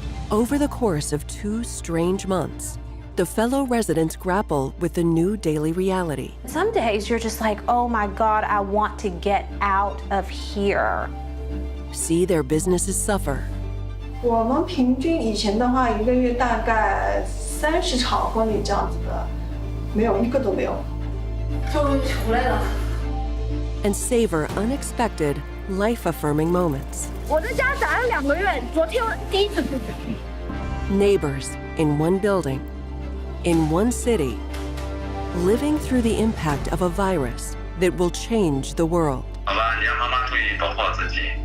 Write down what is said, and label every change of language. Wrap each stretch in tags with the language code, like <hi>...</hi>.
<en>Over the course of 2 strange months, the fellow residents grapple with the new daily reality. Some days you're just like, oh my God, I want to get out of here. See their businesses suffer.</en> <zh>我们平均以前的话，一个月大概30场婚礼这样子的，没有一个都没有。终于出来了。</zh> <en>And savor unexpected, life-affirming moments.</en> <zh>我在家宅了2个月，昨天我第一次出去。</zh> <en>Neighbors in one building, in one city, living through the impact of a virus that will change the world.</en> <zh>好吧，你让妈妈注意保护好自己。</zh>